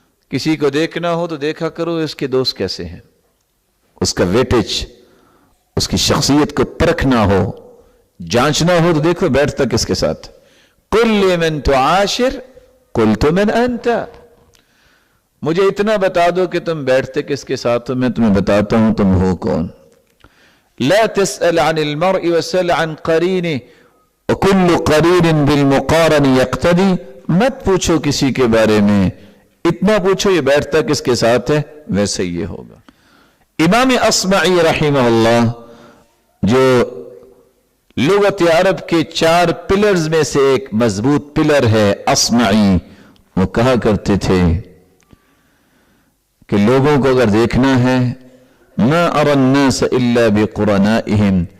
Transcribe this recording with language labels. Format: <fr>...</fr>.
<ur>کسی کو دیکھنا ہو تو دیکھا کرو اس کے دوست کیسے ہیں، اس کا ویٹیج، اس کی شخصیت کو پرکھنا ہو، جانچنا ہو تو دیکھو بیٹھتا کس کے ساتھ.</ur> <ar>قل لمن تعاشر قلت من انت.</ar> <ur>مجھے اتنا بتا دو کہ تم بیٹھتے کس کے ساتھ ہو، میں تمہیں بتاتا ہوں تم ہو کون.</ur> <ar>لا تسأل عن المرء وسل عن قرینه وكل قرین بالمقارن يقتدی.</ar> <ur>مت پوچھو کسی کے بارے میں، اتنا پوچھو یہ بیٹھتا کس کے ساتھ ہے، ویسے یہ ہوگا. امام اصمعی رحمہ اللہ جو لغت عرب کے 4 پلرز میں سے ایک مضبوط پلر ہے اصمعی، وہ کہا کرتے تھے کہ لوگوں کو اگر دیکھنا ہے</ur> <ar>ما ارى الناس الا بقرنائهم.</ar>